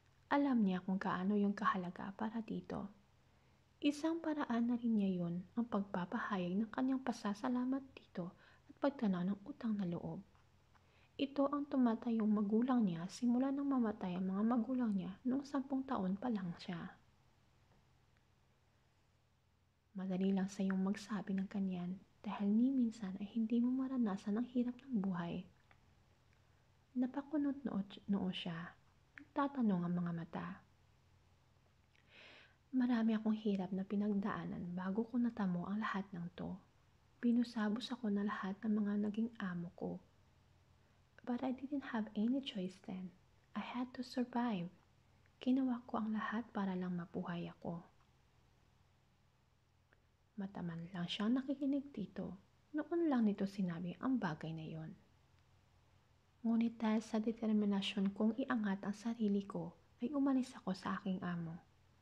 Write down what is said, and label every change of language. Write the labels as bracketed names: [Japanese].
[Filipino] Alam niya kung gaano yung kahalaga para dito. Isang paraan na rin niya yun ang pagpapahayag ng kanyang pasasalamat dito at pagtanaw ng utang na loob. Ito ang tumatayong magulang niya simula nang mamatay ang mga magulang niya noong 10 taon pa lang siya. Madali lang sa iyong magsabi ng kanyan dahil ni minsan ay hindi mo maranasan ang hirap ng buhay. Napakunot noo siya. Nagtatanong ang mga mata. Marami akong hirap na pinagdaanan bago ko natamo ang lahat ng to. Binusabos ako na lahat ng mga naging amo ko. [English] But I didn't have any choice then. I had to survive. [Filipino] Ginawa ko ang lahat para lang mabuhay ako. Mataman lang siyang nakikinig dito. Noon lang nito sinabi ang bagay na yon. Ngunit dahil sa determinasyon kong iangat ang sarili ko, ay umalis ako sa aking amo.